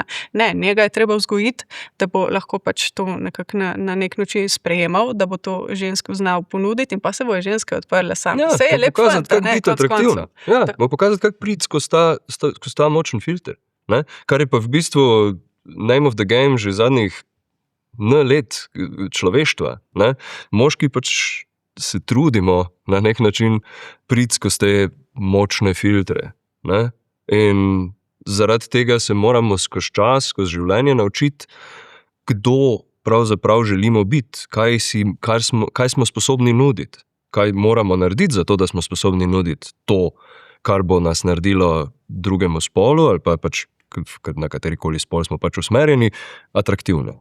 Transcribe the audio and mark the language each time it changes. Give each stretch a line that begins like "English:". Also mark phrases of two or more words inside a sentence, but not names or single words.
Slovenian: Ne, njega je treba vzgojiti, da bo lahko pač to nekako na nek način sprejemal, da bo to žensko znal ponuditi in pa se bojo ženske odprle same. Ja, vse je lep fant, ne, konec koncev. Ja, bo pokazati, kako priti skozi ta močen filter. Ne? Kar je pa v bistvu
English: name of the game
Slovenian: že zadnjih let človeštva. Ne? Moški pač se trudimo na nek način priti skozi te močne filtre. Ne? In zaradi tega se moramo skozi čas, skozi življenje naučiti, kdo pravzaprav želimo biti, kaj smo sposobni nuditi, kaj moramo narediti za to, da smo sposobni nuditi to, kar bo nas naredilo drugemu spolu ali pa pač na katerikoli spol smo pač usmerjeni, atraktivno.